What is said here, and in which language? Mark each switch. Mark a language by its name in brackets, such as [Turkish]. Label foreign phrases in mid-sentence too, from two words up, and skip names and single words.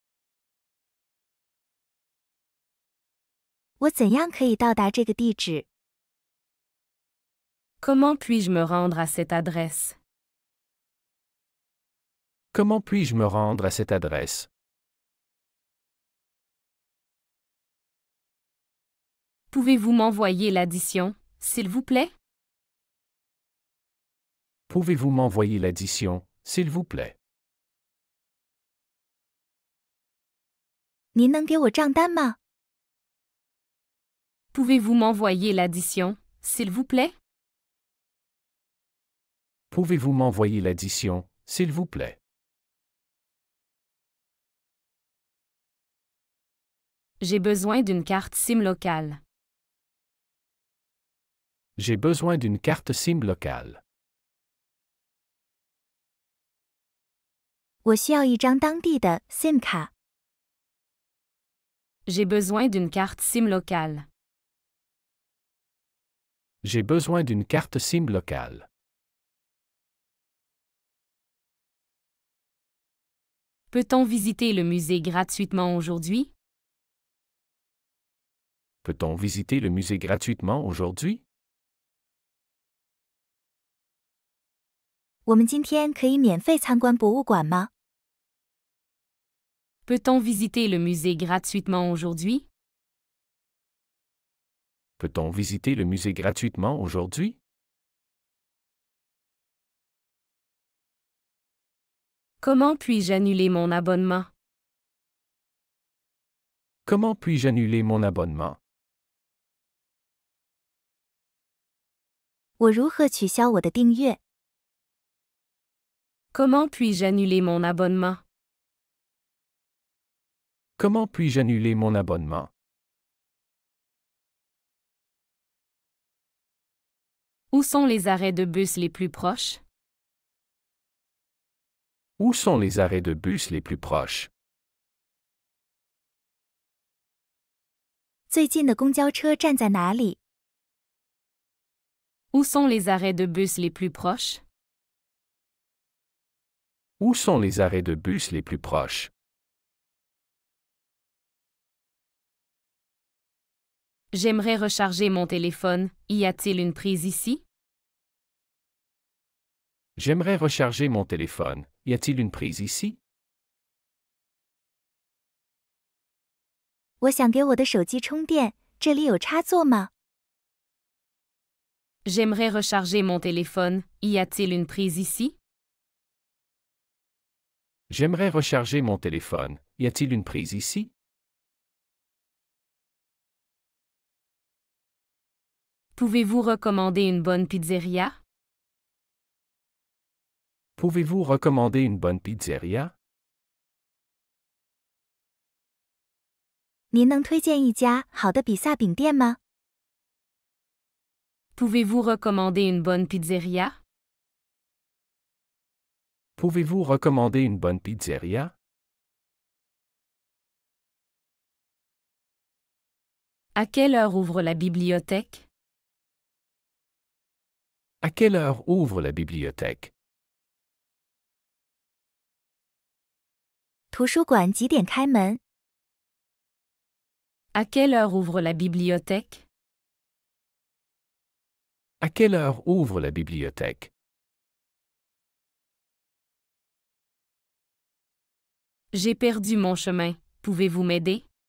[Chinese] 我怎样可以到达这个地址？ [French] Comment puis-je me rendre à cette adresse? Comment puis-je me rendre à cette adresse? Pouvez-vous m'envoyer l'addition, s'il vous plaît? Pouvez-vous m'envoyer l'addition, s'il vous plaît? [Chinese] 您能给我账单吗？ [French] Pouvez-vous m'envoyer l'addition, s'il vous plaît? Pouvez-vous m'envoyer l'addition, s'il vous plaît? J'ai besoin d'une carte SIM locale. J'ai besoin d'une carte SIM locale. [Chinese] 我需要一张当地的 SIM 卡。 [French] J'ai besoin d'une carte SIM locale. J'ai besoin d'une carte SIM locale. Peut-on visiter le musée gratuitement aujourd'hui? Peut-on visiter le musée gratuitement aujourd'hui? [Chinese] 我们今天可以免费参观博物馆吗？ [French] Peut-on visiter le musée gratuitement aujourd'hui? Peut-on visiter le musée gratuitement aujourd'hui? Comment puis-je annuler mon abonnement? Comment puis-je annuler mon abonnement? [Chinese] 我如何取消我的订阅？ [French] Comment puis-je annuler mon abonnement? Comment puis-je annuler mon abonnement? Où sont les arrêts de bus les plus proches? Où sont les arrêts de bus les plus proches? [Chinese] 最近的公交车站在哪里？ [French] Où sont les arrêts de bus les plus proches? Où sont les arrêts de bus les plus proches? J'aimerais recharger mon téléphone. Y a-t-il une prise ici? J'aimerais recharger mon téléphone. Y a-t-il une prise ici? [Chinese] 我想给我的手机充电，这里有插座吗？ [French] J'aimerais recharger mon téléphone. Y a-t-il une prise ici? J'aimerais recharger mon téléphone. Y a-t-il une prise ici? Pouvez-vous recommander une bonne pizzeria? Pouvez-vous recommander une bonne pizzeria? [Chinese] 您能推荐一家好的比萨饼店吗？ [French] Pouvez-vous recommander une bonne pizzeria? Pouvez-vous recommander une bonne pizzeria? À quelle heure ouvre la bibliothèque? À quelle heure ouvre la bibliothèque? [Chinese] 图书馆几点开门？ [French] À quelle heure ouvre la bibliothèque? À quelle heure ouvre la bibliothèque? J'ai perdu mon chemin. Pouvez-vous m'aider?